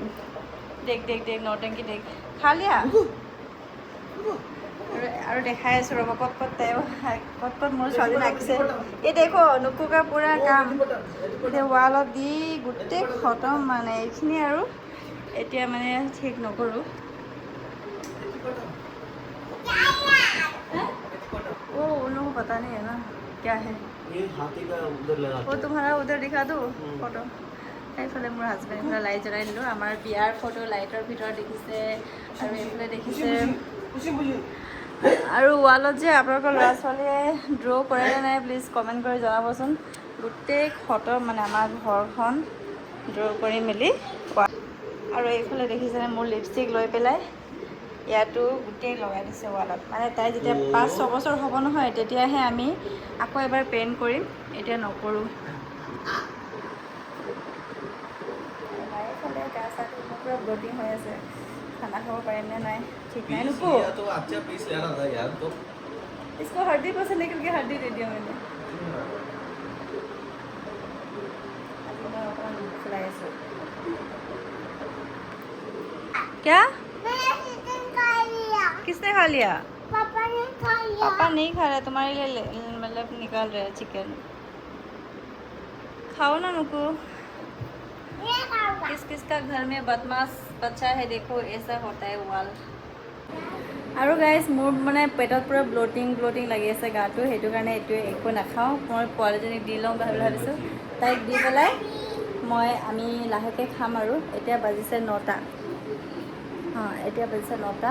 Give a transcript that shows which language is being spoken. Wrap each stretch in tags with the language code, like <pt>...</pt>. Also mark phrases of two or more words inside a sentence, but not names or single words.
<as>দেখ নটেংকি দেখ, খালিয়া আৰু দেখাই আছোঁ ৰ'ব ক'ত মোৰ ছোৱালীজনী আঁকিছে। এই দেখো নুকুকা পূৰা কাম এতিয়া ৱালত দি গোটেই খতম। মানে এইখিনি আৰু এতিয়া মানে ঠিক নকৰোঁ।</as> <hi>वो उन लोगों को पता नहीं है ना क्या है। ये हाथी का उधर लगा वो तुम्हारा उधर दिखा दो ফটো।</hi> <as>এইফালে মোৰ হাজবেণ্ডে লাইট জ্বলাই দিলোঁ। আমাৰ বিয়াৰ ফটো লাইটৰ ভিতৰত দেখিছে। আৰু এইফালে দেখিছে আৰু ৱালত যে আপোনালোকৰ ল'ৰা ছোৱালীয়ে ড্ৰ' কৰে নে নাই</as> <en>please comment</en> <as>কৰি জনাবচোন। গোটেই খতৰ মানে আমাৰ ঘৰখন ড্ৰ' কৰি মেলি আৰু এইফালে দেখিছেনে মোৰ লিপষ্টিক লৈ পেলাই ইয়াতো গোটেই লগাই দিছে ৱালত। মানে তাই যেতিয়া 5-6 বছৰ হ'ব নহয় তেতিয়াহে আমি আকৌ এবাৰ পেইণ্ট কৰিম, এতিয়া নকৰোঁ। এইফালে গা চা ধুই মোৰ পূৰা ব্লটিং হৈ আছে, খানা খাব পাৰিম নে নাই ঠিক নাই। নুকো</as> <hi>तो अच्छा पीस लेना था यार तो इसको हड्डी पसंद है क्योंकि हड्डी दे दिया मैंने। क्या किसने खा लिया? पापा ने खा लिया। पापा नहीं खा रहा, तुम्हारे लिए मतलब निकाल रहे हैं चिकन। खाओ ना नुकू। किस किस का घर में बदमाश बच्चा है देखो, ऐसा होता है वाल।</hi> <as>আৰু গাইজ মোৰ মানে পেটত পূৰা ব্লটিং লাগি আছে গাটো, সেইটো কাৰণে এইটোৱে একো নাখাওঁ। মই পোৱালিজনীক দি লওঁ বুলি ভাবিছোঁ, তাইক দি পেলাই আমি লাহেকৈ খাম। আৰু এতিয়া বাজিছে 9টা। এতিয়া বাজিছে 9টা।</as>